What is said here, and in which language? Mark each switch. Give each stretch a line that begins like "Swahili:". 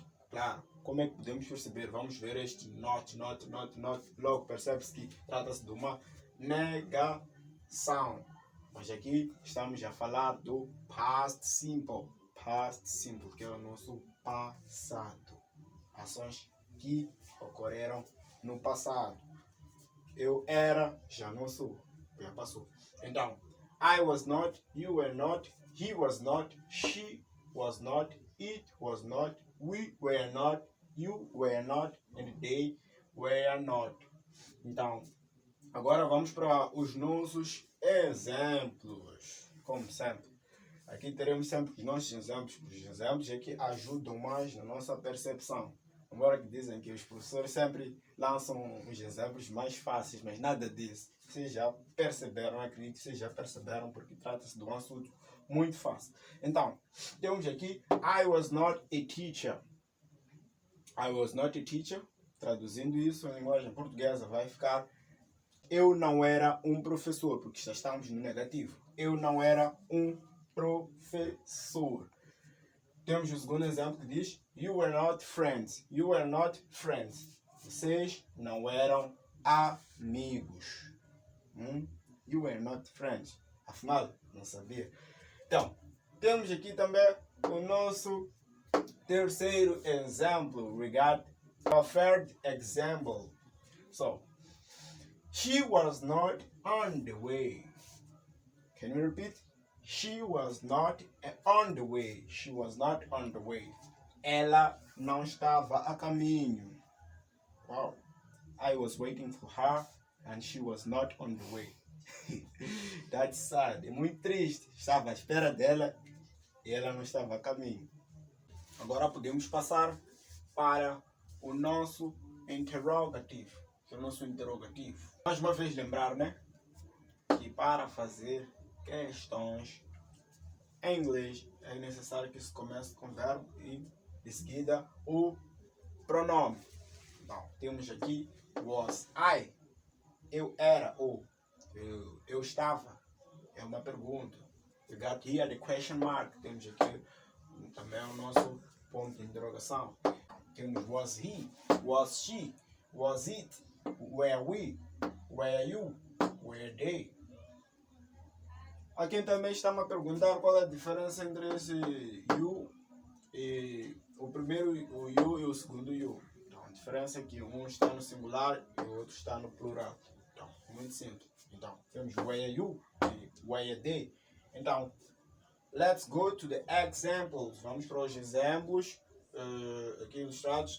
Portuguese: Claro, como é que podemos perceber? Vamos ver este not. Logo percebe-se que trata-se de uma negação. Mas aqui estamos a falar do past simple. Past simple, que é o nosso passado. Ações que ocorreram no passado. Eu era, já não sou, já passou.
English: Então, I was not, you were not, he was not, she was not, it was not, we were not, you were not, and they were not.
Portuguese: Então, agora vamos para os nossos exemplos, como sempre. Aqui teremos sempre os nossos exemplos. Os exemplos é que ajudam mais na nossa percepção. Embora que dizem que os professores sempre lançam os exemplos mais fáceis, mas nada disso. Vocês já perceberam, acredito que vocês já perceberam, porque trata-se de um assunto muito fácil. Então, temos aqui,
English: I was not a teacher. I was not a teacher.
Portuguese: Traduzindo isso em linguagem portuguesa, vai ficar eu não era um professor, porque já estamos no negativo. Eu não era um professor. Temos o segundo exemplo que diz
English: you were not friends. You were not friends.
Portuguese: Vocês não eram amigos.
English: You were not friends.
Portuguese: Afinal, não sabia. Então, temos aqui também o nosso terceiro exemplo.
English: We got a third example. So, she was not on the way. Can you repeat? She was not on the way. She was not on the way.
Portuguese: Ela não estava a caminho.
English: Wow. I was waiting for her and she was not on the way. That's sad.
Portuguese: É muito triste. Estava à espera dela e ela não estava a caminho. Agora podemos passar para o nosso interrogativo. O nosso interrogativo. Mais uma vez lembrar, né? Que para fazer questões em inglês é necessário que se comece com o verbo e de seguida o pronome. Então, temos aqui
English: was I.
Portuguese: Eu era ou eu estava. É uma pergunta.
English: We got here the question mark.
Portuguese: Temos aqui também o nosso ponto de interrogação.
English: Temos was he, was she, was it, were we, were you, were they.
Portuguese: Aqui também está-me a perguntar qual é a diferença entre esse you e o primeiro o you e o segundo you. Então, a diferença é que um está no singular e o outro está no plural. Então, muito simples.
English: Então, temos were you e were they. Então, let's go to the examples.
Portuguese: Vamos para os exemplos aqui ilustrados.